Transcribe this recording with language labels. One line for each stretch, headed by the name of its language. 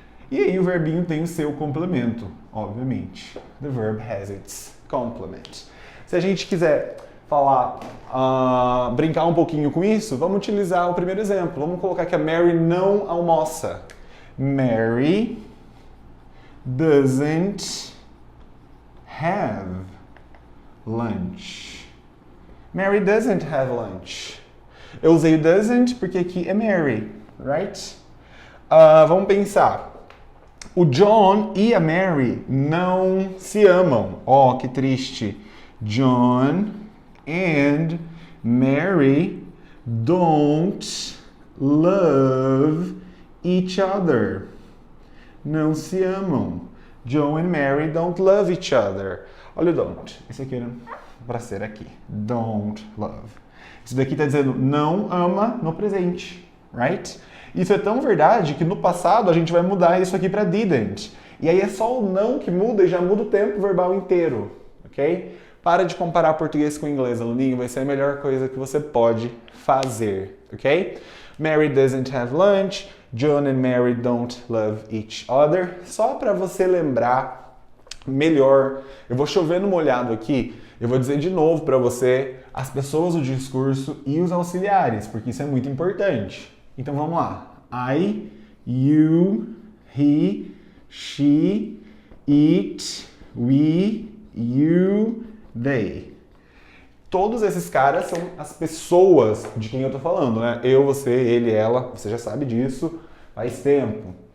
Portuguese: E aí, o verbinho tem o seu complemento, obviamente.
English: The verb has its complement.
Portuguese: Se a gente quiser falar, brincar um pouquinho com isso, vamos utilizar o primeiro exemplo. Vamos colocar que a Mary não almoça.
English: Mary doesn't have lunch. Mary doesn't have lunch.
Portuguese: Eu usei o doesn't porque aqui é Mary, right? Vamos pensar. O John e a Mary não se amam. Oh, que triste.
English: John and Mary don't love each other.
Portuguese: Não se amam.
English: John and Mary don't love each other.
Portuguese: Olha o don't. Esse aqui era para ser aqui.
English: Don't love.
Portuguese: Isso daqui está dizendo não ama no presente, right? Isso é tão verdade que no passado a gente vai mudar isso aqui para didn't. E aí é só o não que muda e já muda o tempo verbal inteiro, ok? Para de comparar português com inglês, aluninho, vai ser a melhor coisa que você pode fazer, ok?
English: Mary doesn't have lunch, John and Mary don't love each other.
Portuguese: Só para você lembrar melhor, eu vou chover no molhado aqui, eu vou dizer de novo para você as pessoas do discurso e os auxiliares, porque isso é muito importante. Então vamos lá.
English: I, you, he, she, it, we, you, they.
Portuguese: Todos esses caras são as pessoas de quem eu tô falando, né? Eu, você, ele, ela, você já sabe disso faz tempo.